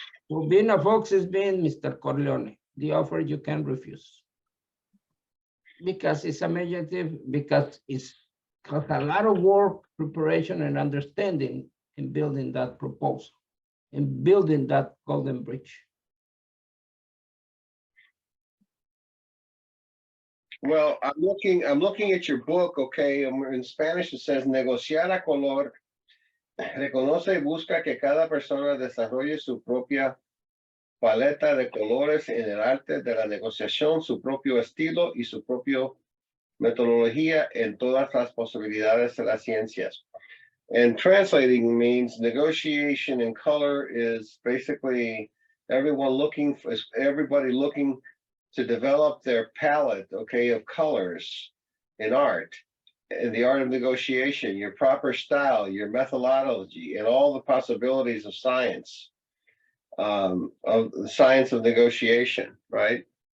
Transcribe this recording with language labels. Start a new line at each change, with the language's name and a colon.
English: So being a fox is being Mr. Corleone, the offer you can refuse. Because it's imaginative, because it's has a lot of work, preparation, and understanding in building that proposal, in building that golden bridge. Well, I'm looking at your book, okay, in Spanish it says
Spanish: negociar a color, reconoce y busca que cada persona desarrolle su propia paleta de colores en el arte de la negociación, su propio estilo y su propio metodología en todas las posibilidades de las ciencias.
English: And translating means negotiation in color is basically everybody looking to develop their palette, okay, of colors in art, in the art of negotiation, your proper style, your methodology, and all the possibilities of science, of the science of negotiation, right?